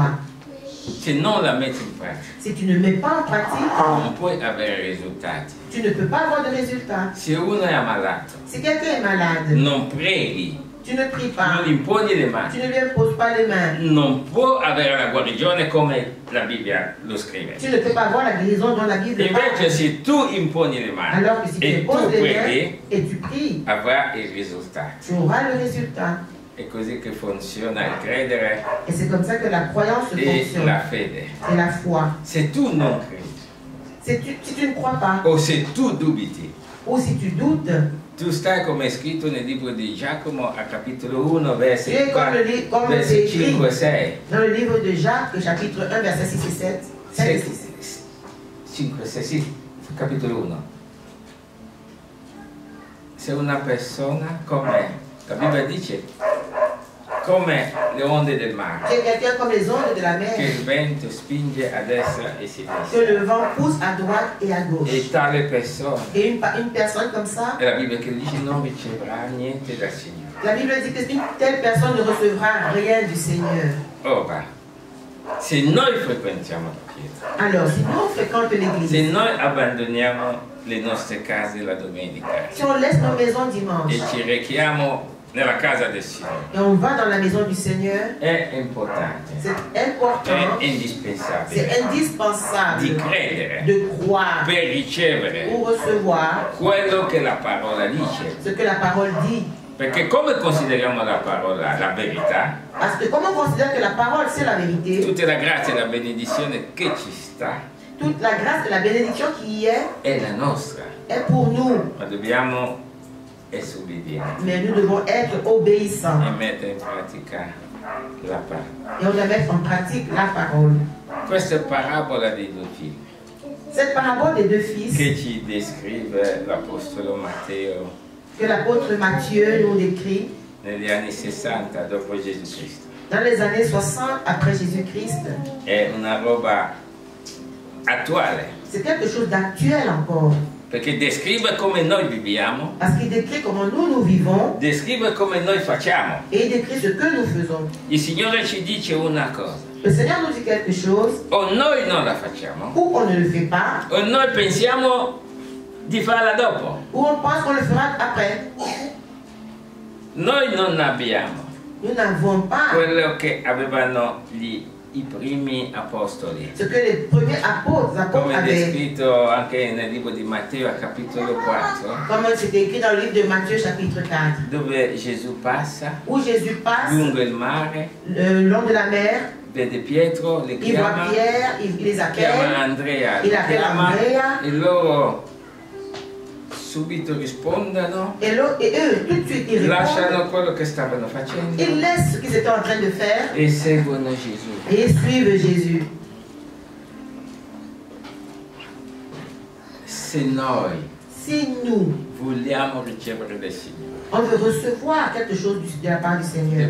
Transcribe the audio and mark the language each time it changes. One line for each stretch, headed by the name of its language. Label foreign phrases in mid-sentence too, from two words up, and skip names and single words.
Italian: Se non la metti in pratica,
French: Si tu ne mets pas en pratique,
Italian: non puoi avere risultati.
French: tu ne peux pas avoir de résultat.
Italian: Se uno è ammalato,
French: Si quelqu'un est malade,
Italian: non preghi,
French: tu ne pries pas.
Italian: non imponi le
French: Tu
Italian: mani,
French: ne lui imposes pas les mains.
Italian: non può avere la guarigione come la Bibbia lo scrive.
French: Tu ne peux pas avoir la guérison dont la Bible
Italian: Invece
French: parle.
Italian: se tu imponi le mani
French: Alors que si tu
Italian: e tu
French: imposes les mains
Italian: preghi,
French: et tu pries,
Italian: avrai il risultato.
French: tu auras le résultat.
Italian: È così che funziona il credere
French: Et c'est comme ça que la croyance
Italian: e
French: fonctionne.
Italian: la fede.
French: C'est la foi.
Italian: Se tu non credi
French: Si tu ne crois pas,
Italian: o se tu dubiti,
French: ou si tu doutes,
Italian: tu stai come è scritto nel libro di Giacomo a capitolo 1 versi,
French: tu es comme
Italian: versi
French: c'est écrit
Italian: 5 e 6.
French: dans le livre de Jacques, chapitre 1, verset 6 et 7. 5 et 6.
Italian: 5 e 6, sì, capitolo 1. Se una persona come la Bibbia dice, come le onde del mare,
French: Tu es quelqu'un comme les ondes de la
Italian: che
French: mer,
Italian: il vento spinge a destra e a
French: que
Italian: sinistra.
French: le vent pousse à droite et à gauche.
Italian: E tale persona,
French: Et une personne comme ça,
Italian: è la Bibbia che dice, non riceverà niente dal Signore.
French: la Bible dit que une telle personne ne recevra rien du Seigneur.
Italian: Ora, se noi frequentiamo la chiesa,
French: Alors, si nous on fréquente
Italian: se
French: l'église,
Italian: noi abbandoniamo le nostre case la domenica
French: si on laisse nos maisons
Italian: e
French: dimanche
Italian: ci rechiamo nella casa del Signore,
French: et on va dans la maison du Seigneur,
Italian: è importante,
French: c'est
Italian: è
French: important,
Italian: indispensabile
French: c'est indispensable
Italian: di credere
French: de croire
Italian: per ricevere
French: pour recevoir
Italian: quello che la parola dice.
French: ce que la parole dit.
Italian: Perché come consideriamo la parola la verità,
French: Parce que comme on considère que la parole c'est la vérité,
Italian: tutta la grazia e la benedizione che ci sta
French: toute la grâce et la bénédiction qui y
Italian: è la nostra,
French: est pour nous.
Italian: ma dobbiamo essere obbedienti
French: Mais nous devons être obéissants
Italian: e mettere in pratica la parola.
French: et on doit mettre en pratique la parole.
Italian: Questa è parabola dei due figli
French: Cette parabole des deux fils
Italian: che ci descrive l'Apostolo Matteo
French: que l'apôtre Matthieu nous décrit
Italian: negli anni 60 dopo Gesù Cristo.
French: dans les années 60 après Jésus-Christ,
Italian: È una roba attuale,
French: c'est quelque chose d'actuel encore.
Italian: perché descrive come noi viviamo,
French: Parce qu'il décrit comment nous vivons
Italian: descrive come noi facciamo.
French: et il décrit ce que nous faisons.
Italian: Il Signore ci dice una cosa,
French: Le Seigneur nous dit quelque chose
Italian: o noi non la facciamo,
French: ou on ne le fait pas,
Italian: o noi pensiamo di farla dopo.
French: ou on pense qu'on le fera après.
Italian: Noi non abbiamo
French: Nous n'avons pas
Italian: quello che avevano i primi apostoli,
French: ce que les premiers apôtres
Italian: come
French: avaient.
Italian: descritto anche nel libro di Matteo a capitolo 4,
French: Comme c'était écrit dans le livre de Matthieu chapitre 4,
Italian: dove Gesù passa
French: où Jésus passe
Italian: lungo il mare,
French: le long de la mer,
Italian: vede Pietro,
French: le il voit
Italian: chiama,
French: Pierre, il les
Italian: chiama
French: appelle,
Italian: Andrea,
French: il le appelle
Italian: chiama, Andrea, e loro subito rispondono,
French: et eux, tout de suite, ils répondent,
Italian: lasciano quello che stavano facendo
French: ils laissent ce qu'ils étaient en train de faire
Italian: e seguono Gesù.
French: et ils suivent Jésus.
Italian: Se noi
French: Si nous,
Italian: vogliamo ricevere del Signore,
French: on veut recevoir quelque chose de la part du Seigneur,